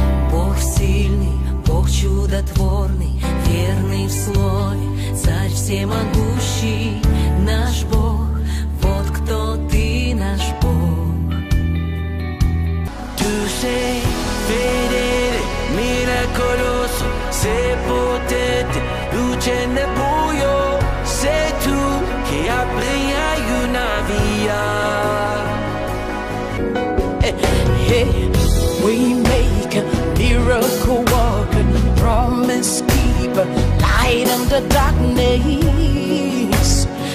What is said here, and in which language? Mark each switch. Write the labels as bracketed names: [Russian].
[Russian] Бог сильный, Бог чудотворный, верный в слове, царь всемогущий, наш Бог, вот кто ты, наш Бог. [Italian] Tu sei fedele, miracoloso, sei potente, luce nel buio, sei tu che apri una via. [English] We make a miracle walker, promise keeper, light in the darkness.